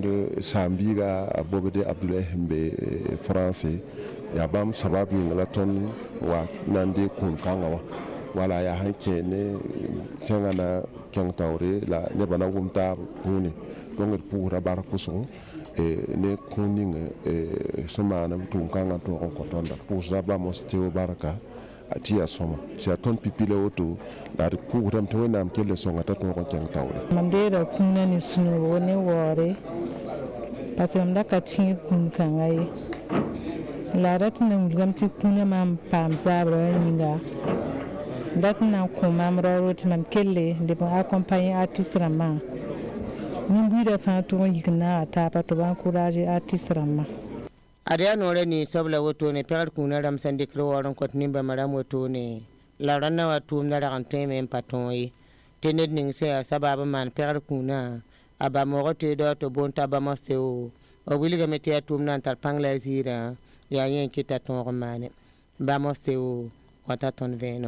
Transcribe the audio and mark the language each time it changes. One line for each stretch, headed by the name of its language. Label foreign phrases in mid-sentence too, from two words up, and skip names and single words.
Mossi: saam-biiga a bobde Abdoulaye sẽn be France yaa bãmb sabab yĩng la tõnd wa na n dee kũun-kãngã wã wala yaa sẽn kẽ ne tẽngã na kẽng taoore la nebã na wʋm taab kũune donc d pʋʋsda bark pʋsgo ne kũun ning sẽn maan b tʋʋm-kãngã tõog n kõ tõnda pʋʋsda bãmb s teo barka a tɩ yaa sõma tɩ yaa tõnd pipi la woto la d pʋʋsdame tɩ wẽnnaam kell sõnga t'a tõog n kẽng taoore mam deeda kũunã ne sũ-noogo ne waoore
French: parce que
Mossi: mam da ka tĩig kũun-kãngã ye la dat n na wilgame tɩ kũunã mam paam zaabrã wã yĩnga dat n na n kõ mam raooro tɩ mam kelle leb n
French: accompagner artiste
Mossi: rãmbã nin-buiidã fãa tʋg n yik n naaga taaba tɩ b
French: encourager artiste
Mossi: rãmbã ad yaa noorã nins soab la wotone pẽgd kũunã rãmb sẽn dɩkd waoor n kõt nin-bãmba rãmb wotone la rãnnã wa tʋʋmda rag n tõeme n pa tõog ye tɩ ned ning sẽn yaa sabab n maan pẽgd kũunã a bãmb-oogd teedã tɩ boond t'a bãmb seo b wilgame tɩ yaa tʋʋmdã n tar pãng la a ziirã yaa yẽ n kɩta tõog n maane bãmb seo kõta tõnd vẽenem